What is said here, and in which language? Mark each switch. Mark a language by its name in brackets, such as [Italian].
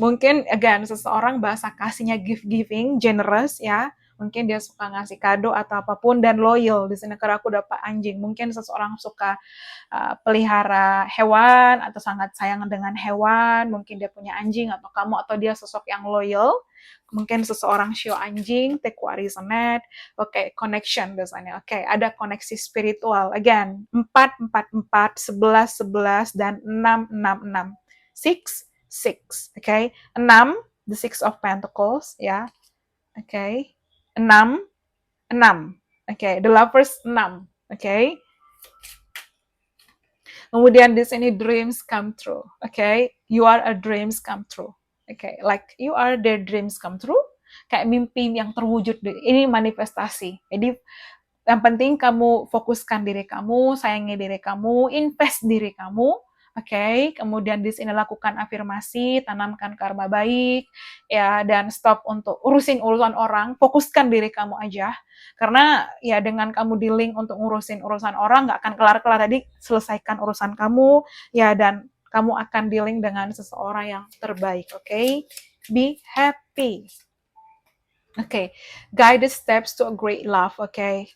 [Indonesian] Mungkin again seseorang bahasa kasihnya gift giving, generous ya. Mungkin dia suka ngasih kado atau apapun dan loyal. Di sini karena aku dapat anjing. Mungkin seseorang suka pelihara hewan atau sangat sayang dengan hewan. Mungkin dia punya anjing atau kamu atau dia sosok yang loyal. Mungkin seseorang show anjing, [English] take what is on it. [Indonesian] Oke, connection biasanya. Oke, ada koneksi spiritual. Again, 4, 4, 4, 11, 11, dan 6, 6, 6. [English] 6, 6, okay? 6, the Six of Pentacles, ya. Okay. 6, 6. Okay, the lovers 6, okay? [Indonesian] Kemudian di sini [English] dreams come true, okay? You are a dreams come true. Okay, like you are the dreams come true. [Indonesian] Kayak mimpi yang terwujud. Ini manifestasi. Jadi yang penting kamu fokuskan diri kamu, sayangi diri kamu, invest diri kamu. Oke, kemudian di sini lakukan afirmasi, tanamkan karma baik, ya, dan stop untuk urusin urusan orang, fokuskan diri kamu aja. Karena ya dengan kamu dealing untuk ngurusin urusan orang, nggak akan kelar-kelar. Tadi selesaikan urusan kamu, ya, dan kamu akan dealing dengan seseorang yang terbaik, oke? [English] Be happy. Oke, guided steps to a great love, oke?